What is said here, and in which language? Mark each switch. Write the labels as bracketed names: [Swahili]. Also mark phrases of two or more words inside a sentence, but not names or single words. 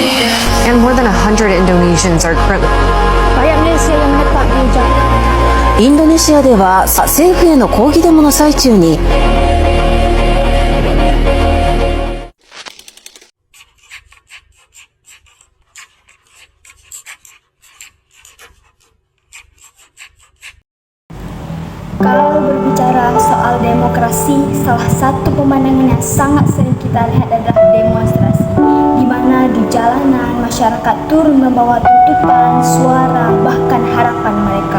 [English] And more than 100 Indonesians are currently. [Japanese] インドネシアでは政府への抗議デモの最中に [Indonesian] Kalau berbicara soal demokrasi, salah satu pemandangan yang sangat sering kita lihat adalah demonstrasi, di mana di jalanan masyarakat turun membawa tuntutan, suara, bahkan harapan mereka.